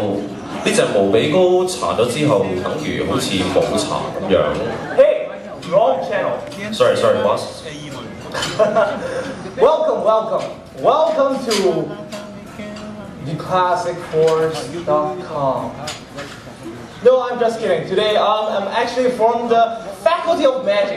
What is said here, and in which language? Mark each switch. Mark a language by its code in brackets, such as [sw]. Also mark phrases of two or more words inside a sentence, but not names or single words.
[yue] 呢隻無比膏搽咗之後，等於好似冇搽咁樣。 [en] Hey, wrong channel. Sorry, boss. Welcome to theclassicforce.com. No, I'm just kidding. Today, I'm actually from the Faculty of Magic.